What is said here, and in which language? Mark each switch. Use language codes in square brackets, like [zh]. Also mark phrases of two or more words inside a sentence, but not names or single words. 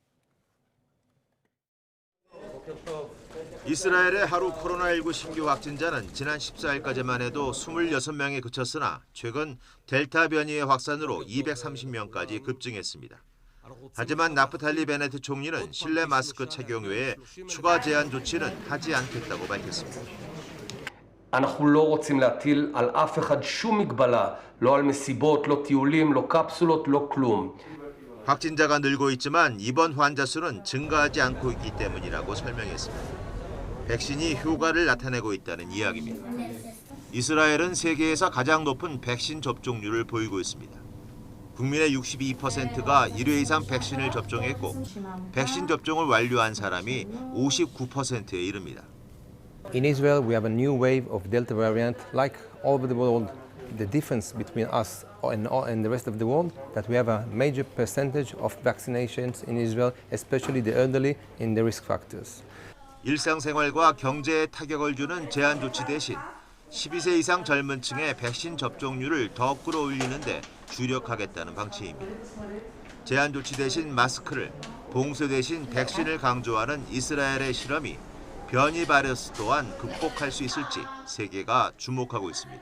[ko] 이스라엘의 하루 코로나19 신규 확진자는 지난 14일까지만 해도 26명에 그쳤으나 최근 델타 변이의 확산으로 230명까지 급증했습니다. 하지만 나프탈리 베네트 총리는 실내 마스크 착용 외에 추가 제한 조치는 하지 않겠다고 밝혔습니다. [he] אנחנו לא רוצים להטיל על אף אחד שום מגבלה, לא על מסיבות, לא טיולים, לא קפסולות, לא כלום. [ko] 확진자가 늘고 있지만 입원 환자 수는 증가하지 않고 있기 때문이라고 설명했습니다. 백신이 효과를 나타내고 있다는 이야기입니다. 이스라엘은 세계에서 가장 높은 백신 접종률을 보이고 있습니다. 국민의 62%가 1회 이상 백신을 접종했고 백신 접종을 완료한 사람이 59%에 이릅니다. [en] In Israel, we have a new wave of Delta variant, like all over the world. The difference between us and the rest of the world, that we have a major percentage of vaccinations in Israel, especially the elderly in the risk factors. [ko] 일상생활과 경제에 타격을 주는 제한 조치 대신 12세 이상 젊은 층의 백신 접종률을 더 끌어올리는데 주력하겠다는 방침입니다. 제한 조치 대신 마스크를, 봉쇄 대신 백신을 강조하는 이스라엘의 실험이 변이 바이러스 또한 극복할 수 있을지 세계가 주목하고 있습니다.